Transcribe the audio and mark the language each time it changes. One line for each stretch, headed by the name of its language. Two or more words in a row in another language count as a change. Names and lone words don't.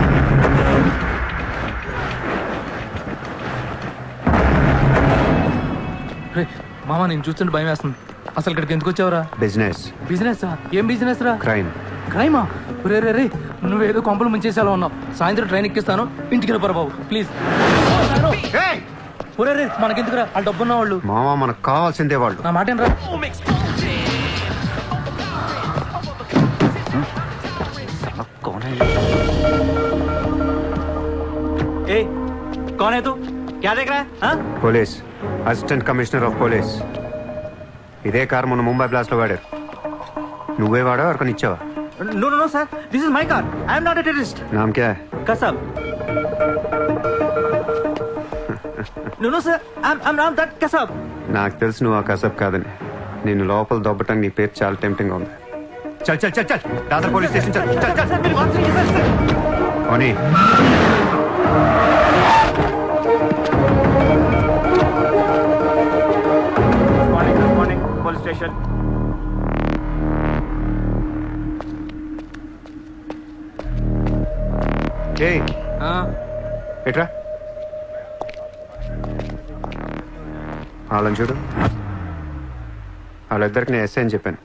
Telugu: మామ నేను చూస్తుంటే భయం వేస్తుంది. అసలు ఇక్కడికి ఎందుకు వచ్చావురా? బిజినెస్. బిజినెస్? ఏం బిజినెస్ రా? క్రైమ్. క్రైమా? రే రే రే నువ్వేదో కొంపలు ముంచేసేలా ఉన్నావు. సాయంత్రం ట్రైన్ ఎక్కిస్తాను, ఇంటికి వెళ్ళిపోరా బాబు ప్లీజ్. ఒరే రే మనకెందుకురా, వాళ్ళు డబ్బున్న వాళ్ళు. మావా మనకు కావాల్సిందే వాళ్ళు. నా మాట రా.
Hindi: कौन है तू? क्या देख रहा है? हाँ?
Telugu: పోలీస్,
English: Assistant Commissioner of Police.
Telugu: ఇదే కార్ మొన్న ముంబై బ్లాస్ట్ లో వాడారు. నువ్వే వాడా ఎవరికని ఇచ్చావా?
English: No, no, no, sir. This is my car. I am not a terrorist.
Hindi: नाम क्या है?
English: Kasab. No, no, sir. I'm not that Kasab.
Telugu: నాకు తెలుసు నువ్వు ఆ కసబ్ కాదని. నిన్ను లోపల దొబ్బటానికి నీ పేరు చాలా టెంప్టింగ్ గా ఉంది.
Hindi: चल चल चल चल दादर पुलिस स्टेशन चल चल चल. Sir, मेरी बात सुनिए, sir, sir. ఓని
English: Morning, police station.
Telugu: ఏయ్ ఎట్రా వాళ్ళని చూడు. వాళ్ళిద్దరికి నేను ఎస్ఐ అని చెప్పాను.